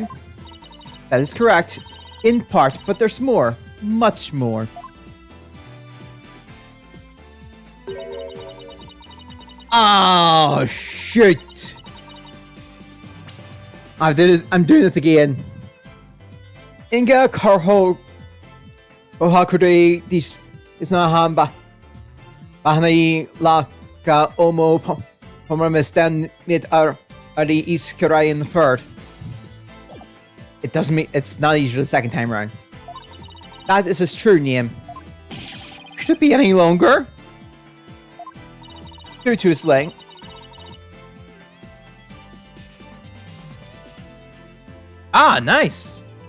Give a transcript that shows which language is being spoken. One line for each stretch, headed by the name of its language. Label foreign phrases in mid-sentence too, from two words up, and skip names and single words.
English: That is correct. In part, but there's more. Much more. Oh, shoot. I'm doing it again. Inga Karho Ohakuri dis Isnahan Bahanai La Ka Omo Pomamistan Mid Ali Iskirai in the third. It doesn't mean it's not easy the second time around. That is his true name. Could it be any longer? Due to his length. Ah, nice!